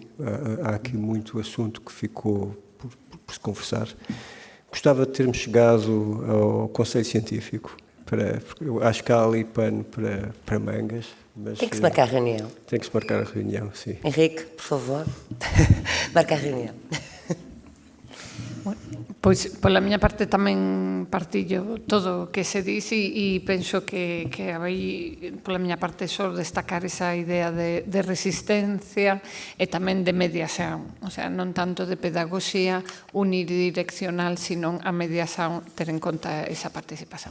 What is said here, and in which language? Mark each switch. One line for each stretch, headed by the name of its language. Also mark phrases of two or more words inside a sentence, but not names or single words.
Portuguese: Há aqui muito assunto que ficou por se conversar. Gostava de termos chegado ao Conselho Científico, porque eu acho que há ali pano para mangas. Mas tem que se marcar a reunião. Tem que se marcar a reunião, sim. Henrique, por favor, marca a reunião. Pois,
Galician: pola miña parte tamén partillo todo o que se dice e penso que aí, pola miña parte, só destacar esa idea de resistencia e tamén de mediación, o sea, non tanto de pedagogía unidireccional, sino a mediación, ter en conta esa participación.